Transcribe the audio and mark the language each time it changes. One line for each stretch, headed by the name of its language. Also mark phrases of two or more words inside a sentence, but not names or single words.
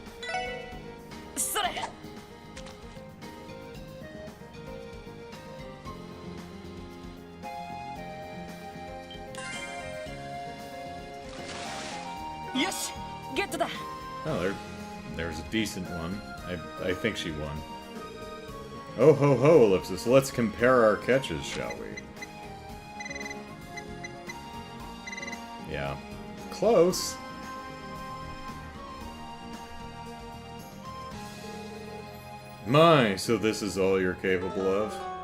English: Oh, there's a decent one. I think she won. Oh ho ho, Ellipsis. Let's compare our catches, shall we? Yeah. Close. My, so this is all you're capable of?